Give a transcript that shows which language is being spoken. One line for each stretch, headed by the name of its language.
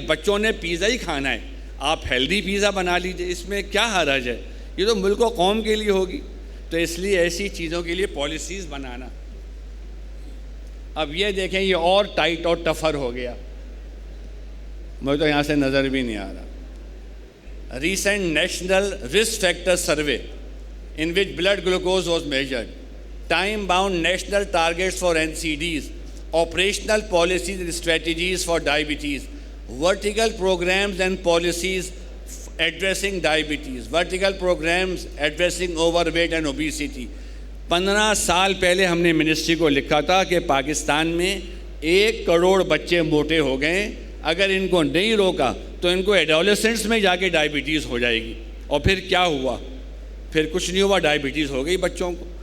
Urdu: بچوں نے پیزا ہی کھانا ہے, آپ ہیلدی پیزا بنا لیجئے, اس میں کیا حرج ہے. یہ تو ملک و قوم کے لیے ہوگی. تو اس لیے ایسی چیزوں کے لیے پالیسیز بنانا. اب یہ دیکھیں یہ اور ٹائٹ اور ٹفر ہو گیا, مجھے تو یہاں سے نظر بھی نہیں آ رہا.
English: Recent national risk factor survey in which blood glucose was measured. time bound national targets for NCDs, operational policies and strategies for diabetes, vertical programs and policies addressing diabetes, vertical programs addressing overweight and obesity.
Urdu: 15 سال پہلے ہم نے ministry کو لکھا تھا کہ پاکستان میں 1 کروڑ بچے موٹے ہو گئے، اگر ان کو نہیں روکا تو ان کو ایڈولسنٹس میں جا کے ڈائبٹیز ہو جائے گی. اور پھر کیا ہوا؟ پھر کچھ نہیں ہوا، ڈائبٹیز ہو گئی بچوں کو.